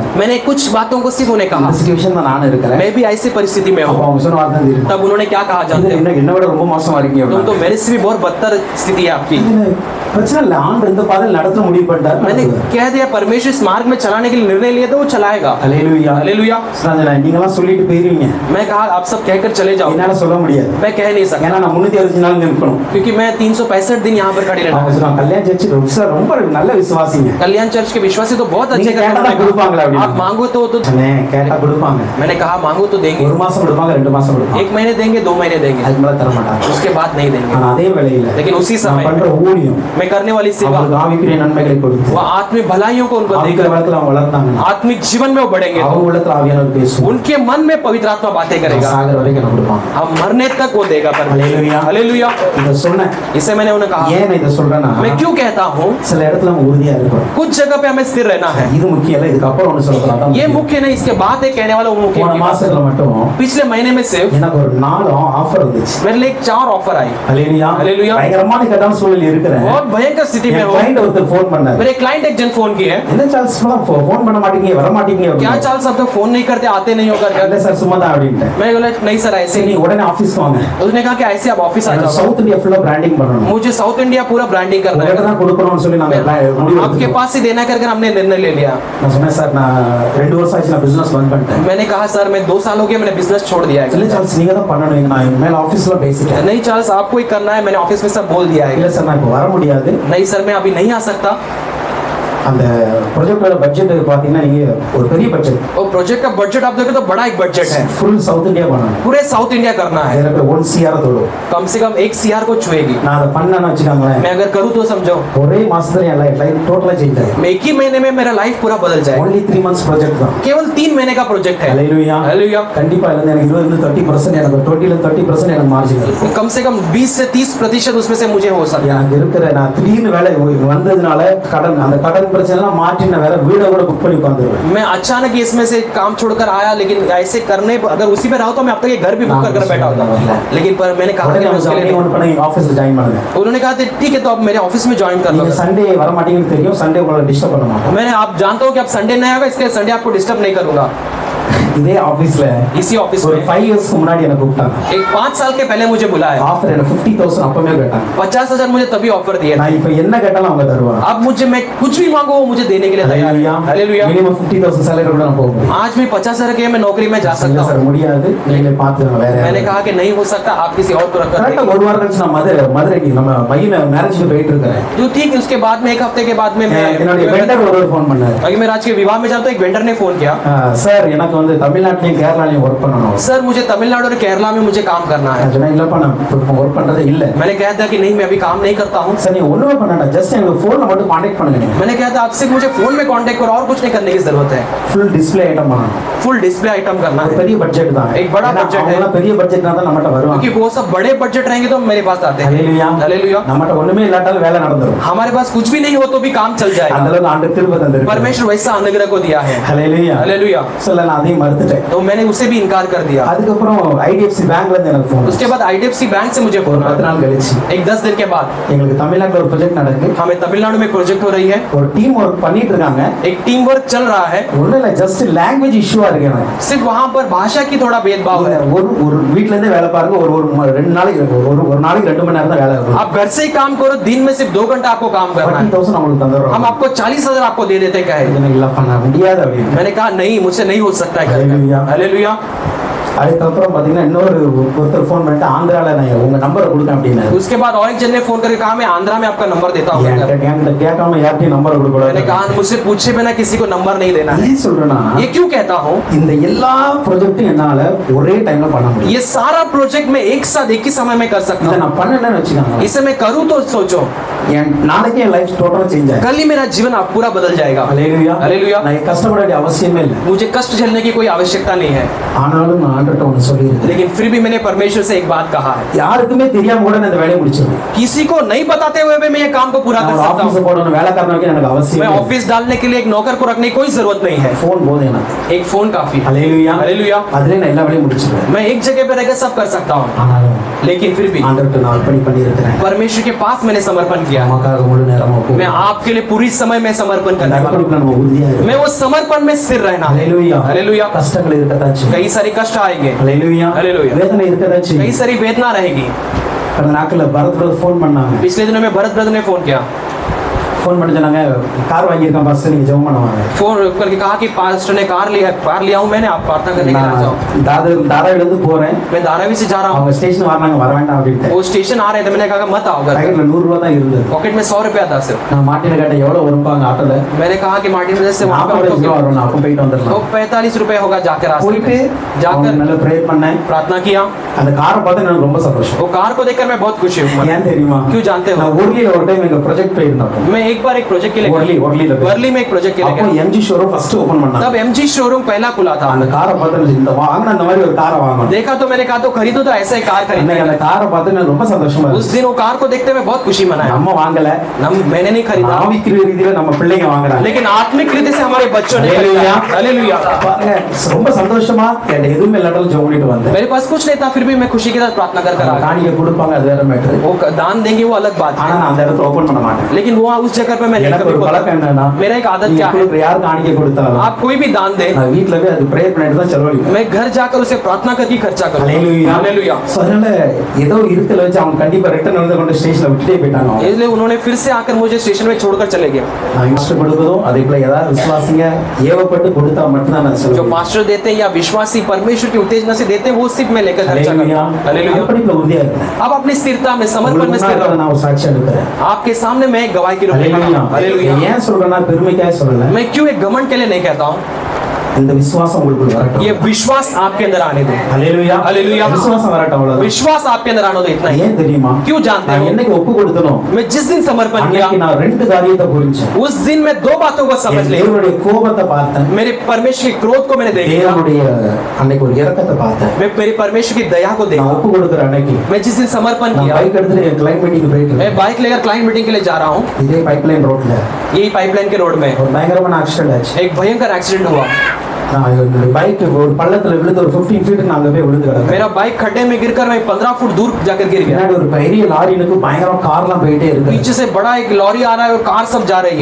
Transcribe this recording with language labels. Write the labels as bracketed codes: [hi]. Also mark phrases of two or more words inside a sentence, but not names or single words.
[hi] मैंने कुछ बातों को सिर्फ उन्हें कहा, [ta] இந்த சிச்சுவேஷன் தான் நான் இருக்கிறேன். [hi] मैं भी ऐसी परिस्थिति में [ta] அப்ப [hi] हूँ। [ta] அவங்க சொன்ன வார்த்தை தெரியும். [hi] तब उन्होंने क्या कहा जानते हो, [ta] என்ன விட ரொம்ப மோசமா இருக்கீங்க [hi] तुम तो [ta] அப்படின்னா. [hi] मेरे से भी बहुत बदतर स्थिति है आपकी। [ta] பிரச்சனை இல்ல, ஆண்டு இந்த பாதையில் நடத்த முடிவு பண்ணிட்டாரு. [hi] मैंने कह दिया परमेश्वर इस मार्ग में चलाने के लिए निर्णय लिया तो वो चलाएगा। [ta] ஹalleluya. [hi] हालेलुया। [ta] நீங்களாம் சொல்லிட்டு போயிருவீங்க, [hi] मैं कहा आप सब कहकर चले जाओ, [ta] என்னால சொல்ல முடியாது. [hi] मैं कह नहीं सकता [ta] ஏன்னா நான் 365 நாள் நிற்கணும். [hi] क्योंकि मैं 365 दिन यहाँ पर खड़ी रहना। [ta] அவங்க சொன்னாங்க, கல்யாண சர்ச்சு ரொம்ப நல்ல விசுவாசிங்க. [hi] कल्याण चर्च के विश्वासी तो बहुत अच्छे [ta] நீங்க கேட்டா கொடுப்பாங்களா [hi] करते हैं, [ta] அப்படின்னு. [hi] आप मांगो तो [ta] சொன்னேன், கேட்டா கொடுப்பாங்க. [hi] मैंने कहा मांगो तो देंगे, [ta] ஒரு மாசம் கொடுப்பாங்க, 2 மாசம் கொடுப்பாங்க. [hi] 1 महीने देंगे, 2 महीने देंगे, [ta] அதுக்கு மேல தர மாட்டாங்க. [hi] उसके बाद नहीं देंगे। [ta] ஆனா அதே வேளையில [hi] लेकिन उसी [ta] நான் [hi] समय [ta] பண்ற ஊழியம் [hi] मैं करने वाली सेवा [ta] அவங்களுக்கு ஆவிக்குரிய நன்மைகளை கொடுத்து [hi] वो आत्मिक भलाइयों को उनको [ta] ஆவிக்குரிய [hi] देकर [ta] வாழ்க்கையில அவங்க வளர்ந்தாங்கன்னா [hi] आत्मिक जीवन में वो बढ़ेंगे, [ta] அவங்க உள்ளத்துல ஆவியானவர் பேசுவார். [hi] उनके मन में पवित्र आत्मा बातें करेगा, [ta] சாகர வரைக்கும் எனக்கு கொடுப்பாங்க. [hi] हम मरने तक वो देगा हालेलुया। हालेलुया। [ta] இத சொன்னேன். [hi] इसे मैंने उन्हें कहा, [ta] ஏன் நான் இத சொல்றேன்னா, [hi] मैं क्यों कहता हूँ [ta] சில இடத்துல நம்ம உறுதியா இருக்கோம். [hi] कुछ जगह पे हमें स्थिर रहना है। [ta] இது முக்கியம் இல்ல, இதுக்கு அப்புறம் ஒன்னு சொல்ல போறேன். [hi] ये मुख्य नहीं, इसके बाद एक कहने वाला वो मुख्य [ta] போன [hi] की बात [ta] மாசத்துல [hi] है। [ta] மட்டும் [hi] पिछले महीने में सिर्फ [ta] எனக்கு ஒரு 4 ஆஃபர் வந்துச்சு. [hi] मेरे लिए 4 ऑफर आई। [ta] ஹalleluya. [hi] हालेलुया। [ta] பயங்கரமான கட்டான சூழ்நிலை இருக்கிறேன். [hi] बहुत भयंकर स्थिति में [ta] என் [hi] हो। [ta] கிளையண்ட் ஒருத்தர் ஃபோன் பண்ணாரு. [hi] मेरे क्लाइंट एक जन फोन किए, [ta] என்ன சார்ஸ் ஃபோன் பண்ண மாட்டீங்க, வர மாட்டீங்க [hi] क्या [ta] அப்படின்னா. [hi] चाल सब तो फोन नहीं करते, आते नहीं होकर [ta] இல்ல சார் சும்மா தான் அப்படின்ட்டேன். [hi] मैं बोला नहीं सर ऐसे [ta] சரி [hi] नहीं। [ta] நீங்க உடனே ஆபீஸ் வாங்க. [hi] उसने कहा कि ऐसे आप ऑफिस आ जाओ, [ta] சவுத் இந்தியா ஃபுல்லா பிராண்டிங் பண்ணணும். [hi] मुझे साउथ इंडिया पूरा ब्रांडिंग करना [ta] உங்ககிட்ட [hi] है, [ta] தான் கொடுக்கணும்னு சொல்லி நாங்க முடிவு [hi] आपके [ta] எடுத்துட்டோம். [hi] पास ही देना कर हमने निर्णय ले लिया। [ta] நான் சொன்னேன், சார் நான் 2 வருஷம் ஆச்சு நான் பிசினஸ் பந்த் பண்ணிட்டேன். [hi] मैंने कहा सर मैं 2 साल हो गए मैंने बिजनेस छोड़ दिया [ta] இல்ல [hi] है। [ta] சார்ஸ் நீங்க தான் பண்ணணும், நான் மேல ஆபீஸ்ல பேசிட்டேன். [hi] नहीं चार्ल्स आपको ही करना है, मैंने ऑफिस में सब बोल दिया [ta] இல்ல [hi] है। [ta] சார் நான் இப்போ வர முடியாது. [hi] नहीं सर मैं अभी नहीं आ सकता। [ta] அந்த ப்ராஜெக்ட்டோட பட்ஜெட் பாத்தீங்கன்னா நீங்க ஒரு பெரிய பட்ஜெட், [hi] और प्रोजेक्ट का बजट आप देखो तो बड़ा एक बजट है, [ta] ஃபுல் சவுத் இந்தியா பண்ணணும். [hi] पूरे साउथ इंडिया करना है, [ta] எனக்கு 1 CR தொடும். [hi] कम से कम 1 CR को छुएगी। [ta] நான் அதை பண்ணேன்னு வச்சுக்கோங்களேன், [hi] मैं अगर करूँ तो समझो [ta] ஒரே மாசத்துல என் [en] life totally change [ta] ஆயிடும். [hi] मैं 1 ही महीने में मेरा लाइफ पूरा बदल जाएगा। [en] only 3 months [ta] ப்ராஜெக்ட் தான். [hi] केवल 3 महीने का प्रोजेक्ट है। [ta] ஹalleluya. [hi] हालेलुया। [ta] கண்டிப்பா இல்ல எனக்கு 20 இருந்து 30% எனக்கு 20 ல 30% எனக்கு மார்ஜின் இருக்கு. [hi] कम से कम 20 से 30% उसमें से मुझे हो सकता है। [ta] எனக்கு இருக்கிற நான் திடீர்னு வேலை வந்ததுனால கடன், அந்த கடன் பிரச்சனை மாற்றி நான் வேற வீட கூட புக் பண்ணி உட்காந்துருவேன். [hi] मैं अचानक ही इसमें से काम छोड़कर आया, लेकिन ऐसे करने अगर उसी में रहा तो मैं अब तक ये घर भी बुक कर बैठा होता। लेकिन पर मैंने कहा कि मैं उसके लिए [ta] ஆபீஸ்ல ஜாயின் பண்ணுங்க. [hi] उन्होंने कहा ठीक है तो आप मेरे ऑफिस में ज्वाइन कर लो। [ta] நீங்க சண்டே வர மாட்டீங்கன்னு தெரியும், சண்டே உங்களை டிஸ்டர்ब பண்ண மாட்டேன். [hi] मैंने आप जानता हूँ कि आप संडे नहीं आएगा, इसके संडे आपको डिस्टर्ब नहीं करूंगा। [ta] இதே ஆபீஸ்ல [hi] इसी ऑफिस [ta] ஒரு [hi] में [ta] 5 இயர்ஸ்க்கு முன்னாடி என்ன கூப்பிட்டாங்க. [hi] एक 5 साल के पहले मुझे बुलाया, [ta] ஆஃபர் என்ன 50,000 அப்பவே கேட்டாங்க. [hi] 50,000 मुझे तभी ऑफर दिया। [ta] நான் இப்ப என்ன கேட்டாலும் அவங்க தருவாங்க. [hi] अब मुझे मैं कुछ भी मांगो वो मुझे देने के लिए तैयार है। हालेलुया। [ta] மினிமம் 50,000 salary கூட நான் போக. [hi] आज भी 50,000 के मैं नौकरी में जा सकता [ta] சார் [hi] हूँ। [ta] முடியாது, நீங்களே பாத்துங்க வேற. [hi] मैंने कहा कि नहीं हो सकता, आप किसी और को रख कर [ta] கரெக்ட்டா ஒரு வாரம் கழிச்சு நான் மதுரைக்கு நம்ம பையன மேரேஜ்க்கு போயிட்டு இருக்கேன். [hi] तो ठीक है, उसके बाद में एक हफ्ते के बाद में मैं [ta] என்னோட வெண்டர் ஒரு ஃபோன் பண்ணாரு. [hi] अगर मैं राज के विवाह में जाता हूँ, एक वेंडर ने फोन किया, [ta] சார் எனக்கு வந்து தமிழ்நாட்டிலயும் கேரளாலயும் வர்க் பண்ணனும். [hi] सर मुझे तमिलनाडु और केरला में मुझे काम करना है। [ta] நான் சொன்னேன் இல்லப்பா நான் வர்க் பண்றதே இல்ல. [hi] मैंने कहा था कि नहीं मैं अभी काम नहीं करता हूँ। [ta] சார் நீ ஒண்ணுமே பண்ணாத, ஜஸ்ட் எனக்கு ஃபோன்ல மட்டும் कांटेक्ट பண்ணுங்க. [hi] मैंने कहा था आपसे मुझे फोन में कांटेक्ट करो और कुछ नहीं करने की जरूरत है। [en] full display item [ta] பண்ணனும். [en] full display item [hi] करना है। [ta] பெரிய பட்ஜெட் தான். [hi] एक बड़ा बजट है, [ta] அவங்கள பெரிய பட்ஜெட்னா தான் நம்மட்ட வருவாங்க. [hi] क्योंकि वो सब बड़े बजट रहेंगे तो मेरे पास आते हैं। [ta] ஹalleluya. [hi] हालेलुया। [ta] நம்மட்ட ஒண்ணுமே இல்லாட்டாலும் வேலை நடந்துரும். [hi] हमारे पास कुछ भी नहीं हो तो भी काम चल [ta] அந்த [hi] जाएगा। [ta] அளவுக்கு ஆண்டவர் கிருபை தந்திருக்கார். [hi] परमेश्वर वैसा अनुग्रह को दिया है। [ta] ஹalleluya. [hi] हालेलुया। [ta] சொல்ல நான் அதையும் மறுத்துட்டேன். [hi] तो मैंने उसे भी इनकार कर दिया। [ta] அதுக்கப்புறம் ஐடிஎஃப்சி பேங்க்ல இருந்து எனக்கு ஃபோன். [hi] उसके बाद IDFC बैंक से मुझे [ta] ஒரு [hi] फोन [ta] 10 [hi] आया। [ta] நாள் கழிச்சு [hi] एक 10 दिन के बाद [ta] எங்களுக்கு தமிழ்நாட்டுல ஒரு ப்ராஜெக்ட் நடக்குது. [hi] हमें तमिलनाडु में प्रोजेक्ट हो रही है, [ta] ஒரு [en] team work [ta] பண்ணிட்டு இருக்காங்க. [hi] एक [en] team work [hi] चल रहा है। [ta] ஒண்ணு இல்ல, ஜஸ்ட் [en] language issue [ta] இருக்கு எனக்கு. [hi] सिर्फ वहाँ पर भाषा की थोड़ा भेदभाव है। [ta] ஒரு வீட்ல இருந்தே வேலை பாருங்க, ஒரு ரெண்டு நாளைக்கு ஒரு நாளைக்கு 2 மணி நேரம் தான் வேலை இருக்கும். [hi] आप घर से ही काम करो, दिन में सिर्फ 2 घंटा आपको काम करना है। [ta] 40,000 நம்மளுக்கு தந்துறோம். [hi] हम आपको 40,000 आपको दे देते कहे। [ta] எனக்கு இல்ல பண்ண முடியாது அப்படி. [hi] मैंने कहा नहीं, मुझसे नहीं हो सकता है। हालेलुया। हालेलुया। [ta] அதுக்கப்புறம் பாத்தீங்கன்னா ஒருத்தர் ஃபோன் பண்ணிட்டு ஆந்திரால நான் உங்க நம்பரை கொடுங்க அப்படின்னாரு. [hi] उसके बाद और एक जन ने फोन करके कहा मैं आंध्रा में आपका नंबर देता हूँ। [ta] என்கிட்ட கேட்காம யார்கிட்டயும் நம்பரை கொடுக்க [hi] मैंने [ta] கூடாது. [hi] कहा मुझसे पूछे बिना किसी को नंबर नहीं देना है। [ta] ஏன் சொல்றேன்னா [hi] ये क्यों कहता हूँ? [ta] இந்த எல்லா ப்ராஜெக்ட்டும் என்னால ஒரே டைம்ல பண்ண முடியும். [hi] ये सारा प्रोजेक्ट मैं एक साथ एक ही समय में कर सकता [ta] இதை [hi] हूँ। [ta] நான் பண்ணலன்னு வச்சுக்கோங்க, [hi] इसे मैं करूँ तो सोचो [ta] என் நாளைக்கே என் [en] life totally change [ta] ஆயிடும். [hi] कल ही मेरा जीवन आप पूरा बदल जाएगा। [ta] ஹalleluya. [hi] हालेलुया। [ta] நான் கஷ்டப்பட வேண்டிய அவசியமே இல்லை. [hi] मुझे कष्ट झेलने की कोई आवश्यकता नहीं है। [ta] ஆனாலும் நான் ஆண்டவர்ட்ட ஒன்னு சொல்லியிருக்கேன். [hi] लेकिन फिर भी मैंने परमेश्वर से एक बात कहा है, [ta] யாருக்குமே தெரியாம கூட நான் இந்த வேலையை முடிச்சிருவேன். [hi] किसी को नहीं बताते हुए भी मैं ये काम को पूरा कर [ta] நான் [hi] सकता [ta] ஆபீஸ் [hi] हूँ। [ta] போடணும், வேலைக்காரன் வைக்க எனக்கு அவசியம் [hi] मैं [ta] இல்லை. [hi] ऑफिस डालने के लिए एक नौकर को रखने की कोई जरूरत नहीं है। [ta] ஃபோன் போதும் எனக்கு. [hi] एक फोन काफी है। [ta] ஹalleluya. [hi] हालेलुया। [ta] அதுல நான் எல்லா வேலையும் முடிச்சிருவேன். [hi] मैं एक जगह पे रहकर सब कर सकता हूँ, [ta] ஆனாலும் [hi] लेकिन फिर भी [ta] ஆண்டவர்ட்ட நான் அர்ப்பணி பண்ணியிருக்கிறேன். [hi] परमेश्वर के पास मैंने समर्पण किया। [ta] நமக்காக முழு நேரமா போகும். [hi] मैं आपके लिए पूरी समय में समर्पण [ta] அந்த [hi] करने वाला हूँ। [ta] அர்ப்பணிப்புல நம்ம உறுதியா இருக்கணும். [hi] मैं वो समर्पण में स्थिर रहना है। [ta] ஹalleluya. [hi] हालेलुया। [ta] கஷ்டங்கள் இருக்கத்தான் செய்யும். [hi] कई सारी कष्ट आएंगे, [ta] ஹalleluya. ஹalleluya. வேதனை இருக்கத்தான் [hi] कई [ta] செய்யும். [hi] सारी वेदना रहेगी। [ta] கடந்த நாட்கள்ல பரத் பிரதர் ஃபோன் பண்ணாங்க. [hi] पिछले दिनों में भरत ब्रदर ने फोन किया, [ta] ஃபோன் பண்ணி சொன்னாங்க கார் வாங்கியிருக்கேன் பாஸ்டர், நீங்க ஜெபம் பண்ணுவாங்க. [hi] फोन करके कहा कि पास्टर ने कार लिया हूँ मैंने, आप प्रार्थना करने के लिए आ जाओ। [ta] நான் தாராவில இருந்து போறேன். [hi] मैं धारावी से जा रहा हूँ। [ta] அவங்க ஸ்டேஷன் வராங்க, வர வேண்டாம் அப்படின்ட்டு. [hi] वो स्टेशन आ रहे थे, मैंने कहा मत आओ घर। [ta] பாக்கெட்ல 100 ரூபாய் தான் இருந்தது. [hi] पॉकेट में 100 रुपया था सिर्फ। [ta] நான் மாட்டின கேட்டேன் எவ்வளவு வரும்பாங்க ஆட்டோல. [hi] मैंने कहा कि मार्टिन ब्रदर से वहाँ [ta] 40 [hi] पर [ta] ரூபாய் வரும், நான் அப்ப போயிட்டு [hi] तो [ta] வந்துடலாம். [hi] 45 रुपए होगा जाकर रास्ते [ta] போயிட்டு [hi] में। जाकर [ta] நல்ல ப்ரேயர் பண்ணேன். [hi] प्रार्थना किया। [ta] அந்த காரை பார்த்து எனக்கு ரொம்ப சந்தோஷம். [hi] वो कार को देखकर मैं बहुत खुशी हूँ। [ta] ஏன் தெரியுமா? [hi] क्यों जानते हो? [ta] நான் ஊர்லில ஒரு டைம் எங்க ப்ராஜெக்ட் போயிருந்தோம். [hi] मैं एक बार एक प्रोजेक्ट के लिए [ta] ஊர்லில [hi] वर्ली में एक प्रोजेक्ट के लिए [ta] அப்போ [hi] गया। [ta] எம்ஜி [en] showroom first open [ta] பண்ணாங்க. [hi] तब MG शोरूम पहला खुला था। [ta] அந்த காரை பார்த்து இந்த வாங்கின அந்த மாதிரி ஒரு காரை வாங்கணும். [hi] देखा तो मैंने कहा तो खरीदो, तो ऐसा ही कार [ta] அன்னைக்கு [hi] खरीदना [ta] அந்த [hi] है। [ta] காரை பார்த்து எனக்கு ரொம்ப சந்தோஷமா [hi] उस [ta] இருந்துச்சு. [hi] दिन वो कार को देखते हुए बहुत खुशी मनाया। [ta] நம்ம வாங்கல, [hi] मैंने नहीं खरीदा, [ta] ஆவிக்குரிய ரீதியில நம்ம பிள்ளைங்க வாங்குறாங்க. [hi] लेकिन आत्मिक रीति से हमारे बच्चों ने हालेलुया। खरीदा। हालेलुया। [ta] பாருங்க ரொம்ப சந்தோஷமா என்கிட்ட எதுவுமே இல்லாட்டாலும் ஜெபம் பண்ணிட்டு வந்தேன். [hi] मेरे पास कुछ नहीं था, फिर भी मैं खुशी के साथ प्रार्थना कर कर आ गया। [ta] காணிக்கை கொடுப்பாங்க, அது வேற மேட்டர். [hi] वो दान देंगे वो अलग बात [ta] ஆனா [hi] है, [ta] நான் அந்த இடத்துல ஓபன் பண்ண மாட்டேன். [hi] लेकिन वो उस जगह पे मैं नहीं [ta] எனக்கு [hi] कभी [ta] ஒரு பழக்கம் என்னன்னா, [hi] मेरा एक आदत [ta] நீங்க [hi] क्या है, [ta] கொடுக்குற யார் காணிக்கை கொடுத்தாலும் [hi] आप कोई भी दान दे, [ta] நான் வீட்ல போய் அது ப்ரேயர் பண்ணிட்டு தான் செலவழிப்பேன். [hi] मैं घर जाकर उसे प्रार्थना करके खर्चा करूंगा। [ta] ஹalleluya. [hi] हालेलुया। [ta] சோ அதனால ஏதோ இருக்கல வச்சு அவங்க கண்டிப்பா ரிட்டர்ன் வந்து கொண்டு ஸ்டேஷன்ல விட்டுட்டே போயிட்டாங்க. [hi] इसलिए उन्होंने फिर से आकर मुझे स्टेशन में छोड़कर चले गए। [ta] நான் இஷ்டம் கொடுக்கதும் அதே போல ஏதாவது விசுவாசிங்க ஏவப்பட்டு கொடுத்தா மட்டும் தான் நான் [hi] जो [ta] சொல்லுவேன். [hi] पास्टर देते हैं या विश्वासी परमेश्वर की उत्तेजना से देते हैं, वो सिर्फ मैं लेकर खर्चा [ta] ஹalleluya. [hi] करता हूं। हालेलुया। [ta] அப்படிப்பட்ட உறுதியா இருக்கேன். [hi] अब अपनी स्थिरता में समर्पण में स्थिर [ta] உங்களுக்கு [hi] रहो। [ta] நான் ஒரு சாட்சி எடுக்கிறேன். [hi] आपके सामने मैं एक गवाही की रूप में [ta] ஹalleluya. [hi] हालेलुया। [ta] ஏன் சொல்றேன்னா பெருமைக்காக சொல்லல. [hi] मैं क्यों एक घमंड के लिए नहीं कहता हूँ, [ta] இந்த விசுவாசம் உங்களுக்குள்ள வரட்டும். [hi] ये विश्वास आपके अंदर आने दो। [ta] ஹalleluya [hi] Hallelujah. [ta] விசுவாசம் வரட்டும். அவ்வளவுதான். [hi] विश्वास आपके अंदर आने दो, इतना ही। [ta] ஏன் தெரியுமா? [hi] क्यों जानते [ta] நான் [hi] हो? [ta] என்னைக்கு ஒப்பு கொடுத்தனோ [hi] मैं जिस दिन समर्पण किया, [ta] அன்னைக்கு நான் ரெண்டு காரியத்தை புரிஞ்சேன். [hi] उस दिन मैं दो बातों को समझ [ta] என் [hi] लिया। [ta] தேவனுடைய கோபத்தை பார்த்தேன், [hi] मेरे परमेश्वर के क्रोध को मैंने देखा, [ta] தேவனுடைய அன்னைக்கு ஒரு இரக்கத்தை பார்த்தேன். [hi] मैं मेरे परमेश्वर की दया को [ta] நான் [hi] देखा। [ta] ஒப்பு கொடுக்கிற அன்னைக்கு [hi] मैं जिस दिन समर्पण [ta] நான் [hi] किया, [ta] பைக் எடுத்துட்டு என் [en] client meeting [ta] போயிட்டு [hi] मैं [ta] இருக்கேன். [hi] बाइक लेकर [en] client meeting [hi] के लिए जा रहा हूँ। [ta] இதே [en] pipeline road [hi] यही पाइपलाइन के रोड में [ta] ஒரு பயங்கரமான ஆக்சிடென்ட் ஆச்சு. [hi] एक भयंकर एक्सीडेंट हुआ। [ta] நான் என்னுடைய பைக் ஒரு பள்ளத்துல விழுந்து ஒரு 15 ஃபீட் நான் அங்க போய் விழுந்து கிடந்தேன். [hi] मेरा बाइक खड्डे में गिरकर मैं 15 फुट दूर जाकर गिर गया। [ta] பின்னாடி ஒரு பெரிய லாரி எனக்கு பயங்கரமா கார்லாம் போயிட்டே இருக்கு. [hi] पीछे से बड़ा एक लॉरी आ रहा है और कार सब जा रही है।